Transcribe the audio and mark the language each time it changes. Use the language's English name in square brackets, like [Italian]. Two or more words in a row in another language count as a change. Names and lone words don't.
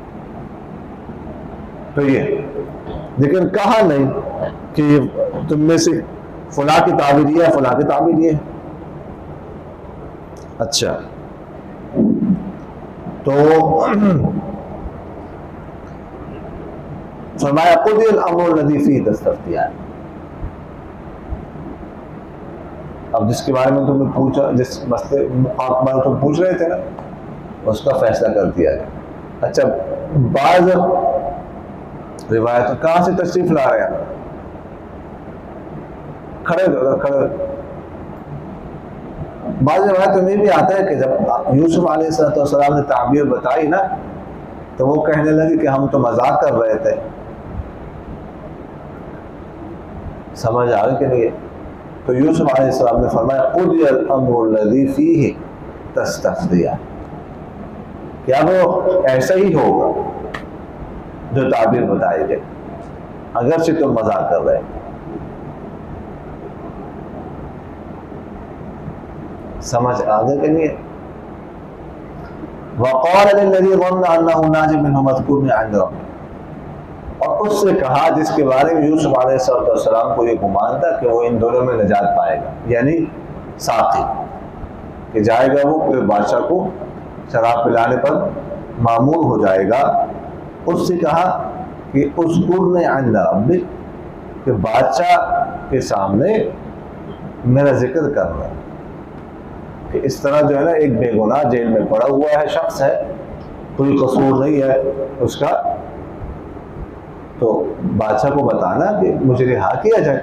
[Hindi] तो ये, लेकिन कहा नहीं कि तुम में से फुला की ताबीर है, फुला की ताबीर है। अच्छा, तो फरमाया [Arabic] قضي الأمر الذي فيه تستفتيان. [Hindi] अब जिसके बारे में तुमने पूछा, जिस मसले बारे तुम पूछ रहे थे ना, उसका फैसला कर दिया गया। अच्छा, बाज़ रिवायत कहाँ से तशरीफ ला रहे हैं, खड़े बाज़ रिवायत में भी आता है कि जब यूसुफ अलैहिस्सलाम ने ताबीर बताई ना, तो वो कहने लगे कि हम तो मजाक कर रहे थे। समझ आ गई कि नहीं? तो यूसुफ अलैहिस्सलाम ने फरमाया [Arabic] قضي الأمر الذي فيه تستفتيان, [Hindi] क्या वो ऐसा ही होगा जो ताबीर बताई गई, अगर से तुम मजाक कर रहे हैं। समझ आ गई कि नहीं? [Arabic] وقال للذي ظن أنه ناج منهما اذكرني عند ربك, [Hindi] और उससे कहा जिसके बारे में यूसुफ अलैहिस्सलाम को ये गुमान था कि वो इन दोनों में निजात पाएगा, यानी साथी कि जाएगा वो फिर बादशाह को शराब पिलाने पर मामूर हो जाएगा। उससे कहा कि [Arabic] اذكرني عند ربك, [Hindi] कि बादशाह के सामने मेरा जिक्र करना, कि इस तरह जो है ना एक बेगुनाह जेल में पड़ा हुआ है शख्स है, कोई कसूर नहीं है उसका, तो बादशाह को बताना कि मुझे रिहा किया जाए।